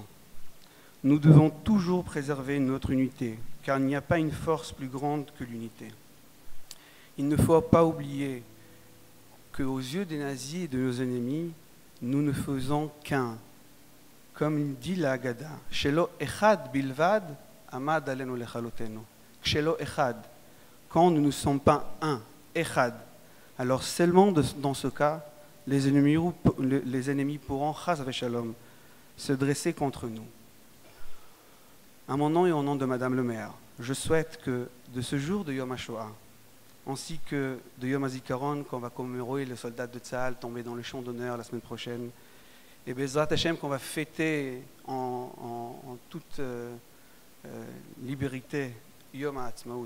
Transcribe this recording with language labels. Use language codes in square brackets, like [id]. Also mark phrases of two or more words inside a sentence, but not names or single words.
[fr] Nous devons toujours préserver notre unité, car il n'y a pas une force plus grande que l'unité. Il ne faut pas oublier qu'aux yeux des nazis et de nos ennemis, nous ne faisons qu'un. Comme dit la Haggadah, [he] שלא אחד בלבד עמד עלינו לכלותנו. שלא אחד, [fr] quand nous ne sommes pas un, echad, alors seulement dans ce cas, les ennemis pourront, [he] חס ושלום, [fr] se dresser contre nous. À mon nom et au nom de Madame le maire, je souhaite que de ce jour de Yom HaShoah, ainsi que de Yom HaZikaron, qu'on va commémorer les soldats de Tzahal tombés dans le champ d'honneur la semaine prochaine, et [he] בעזרת השם [fr] qu'on va fêter en toute liberté Yom HaAtzmaut.